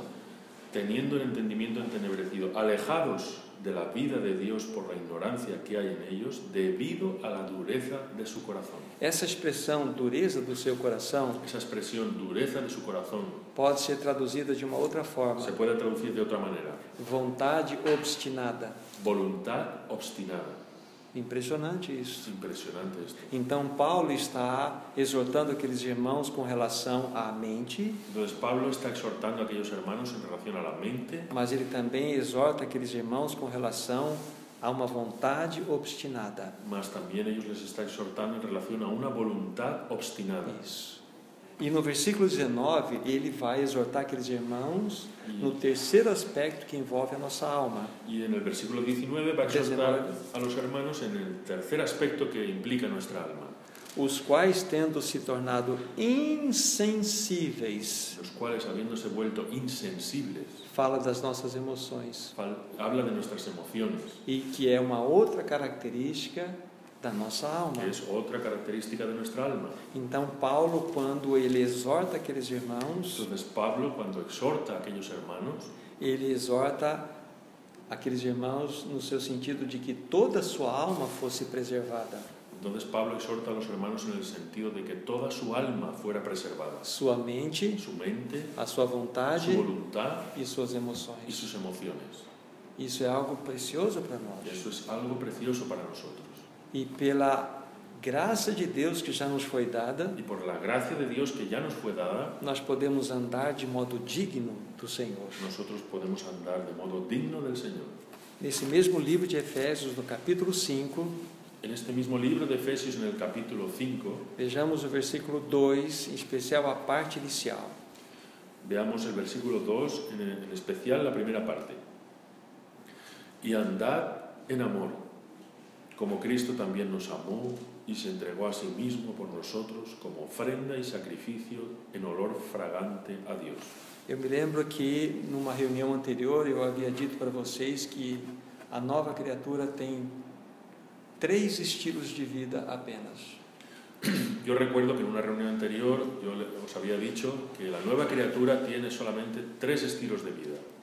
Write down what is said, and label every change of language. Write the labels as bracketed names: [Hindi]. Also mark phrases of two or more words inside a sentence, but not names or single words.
[Spanish] teniendo el entendimiento entenebrecido, alejados de la vida de Dios por la ignorancia que hay en ellos, debido a la dureza de su corazón. [Portuguese] Essa expressão, dureza do seu coração, [Spanish] Esa expresión, dureza de su corazón, [Portuguese] pode ser traduzida de uma outra forma: [Spanish] se puede traducir de otra manera. [Portuguese] vontade obstinada. [Spanish] Voluntad obstinada. [Portuguese] Impressionante [Spanish] Es [Portuguese] isso. [Spanish] impresionante esto. [Portuguese] Então Paulo está exortando aqueles irmãos com relação à mente, [Spanish] Entonces Pablo está exhortando a aquellos hermanos en relación a la mente, [Portuguese] mas ele também exorta aqueles irmãos com relação a uma vontade obstinada. [Spanish] mas también ellos les está exhortando en relación a una voluntad obstinada. [Portuguese] Isso. E no versículo 19, ele vai exortar aqueles irmãos no terceiro aspecto que envolve a nossa alma. [Spanish] Y en el versículo 19 va a exhortar a los hermanos en el tercer aspecto que implica nuestra alma, [Portuguese] Os quais, tendo se tornado insensíveis, [Spanish] los cuales, habiéndose vuelto insensibles, [Portuguese] fala das nossas emoções, [Spanish] habla de nuestras emociones, [Portuguese] e que é uma outra característica da nossa alma. [Spanish] que es otra característica de nuestra alma. [Portuguese] Então Paulo, quando ele exorta aqueles irmãos, [Spanish] Entonces Pablo, cuando exhorta a aquellos hermanos, [Portuguese] ele exorta aqueles irmãos no seu sentido de que toda a sua alma fosse preservada, [Spanish] entonces Pablo exhorta a los hermanos en el sentido de que toda su alma fuera preservada, [Portuguese] sua mente, [Spanish] su mente, [Portuguese] a sua [Spanish] su [Portuguese] vontade [Spanish] voluntad [Portuguese] e suas [Spanish] y [Portuguese] emoções. [Spanish] sus emociones. [Portuguese] Isso é algo precioso para [Spanish] Y [Portuguese] nós. [Spanish] eso es algo precioso para nosotros. [Portuguese] E pela graça de Deus que já nos foi dada, [Spanish] Y por la gracia de Dios que ya nos fue dada, [Portuguese] nós podemos andar de modo digno do Senhor. [Spanish] nosotros podemos andar de modo digno del Señor. [Portuguese] Nesse mesmo livro de Efésios, no capítulo 5, [Spanish] En este mismo libro de Efesios, en el capítulo 5, [Portuguese] vejamos o versículo 2, em especial a parte inicial. [Spanish] veamos el versículo 2, en especial la primera parte. Y andad en amor, como Cristo también nos amó y se entregó a sí mismo por nosotros como ofrenda y sacrificio en olor fragante a Dios. [Portuguese] Eu me lembro que numa reunião anterior eu havia dito para vocês que a nova criatura tem 3 estilos de vida apenas. [Spanish] Yo recuerdo que en una reunión anterior yo os había dicho que la nueva criatura tiene solamente 3 estilos de vida.